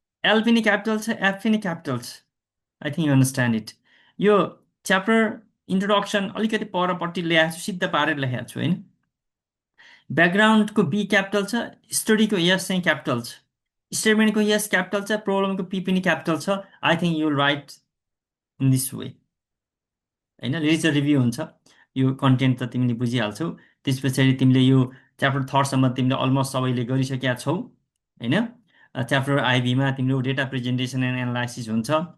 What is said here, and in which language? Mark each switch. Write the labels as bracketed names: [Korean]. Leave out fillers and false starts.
[Nepali] L पनि capital छ, F पनि क्यापिटल छ। [English] I think you understand it. [Nepali] यो च्याप्टर इन्ट्रोडक्सन अलिकति परपट्टि ल्याएको छु, सिद्ध पारेर लेखेको छु होइन। ब्याकग्राउन्डको बी क्यापिटल छ, स्टडीको यस चाहिँ क्यापिटल छ, स्टेटमेन्टको यस क्यापिटल छ, प्रब्लमको पी पनि क्यापिटल छ। [English] I think you will write in this way [Nepali] होइन। लिटरेचर रिभ्यू हुन्छ, यो कन्टेन्ट त तिमीले बुझिहाल्छौ। त्यस पछाडि तिमीले यो च्याप्टर थर्डसम्म तिमीले अलमोस्ट सबैले गरिसकेका छौ होइन। च्याप्टर आइबीमा तिम्रो डेटा प्रेजेन्टेसन एन्ड एनालाइसिस हुन्छ।